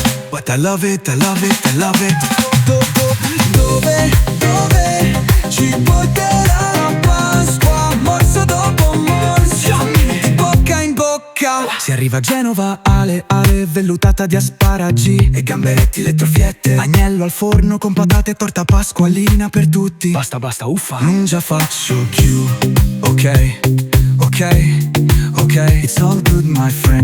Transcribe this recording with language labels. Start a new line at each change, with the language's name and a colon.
English: But I love it, I love it, I love it.
Italian: Dove ci porterà la Pasqua, morso dopo morso, di bocca in bocca. Si arriva a Genova, ale, vellutata di asparagi e gamberetti, le troffiette, agnello al forno con patate e torta pasqualina per tutti. Basta, basta, uffa, non già faccio più.
English: Ok, ok, ok, it's all good my friend.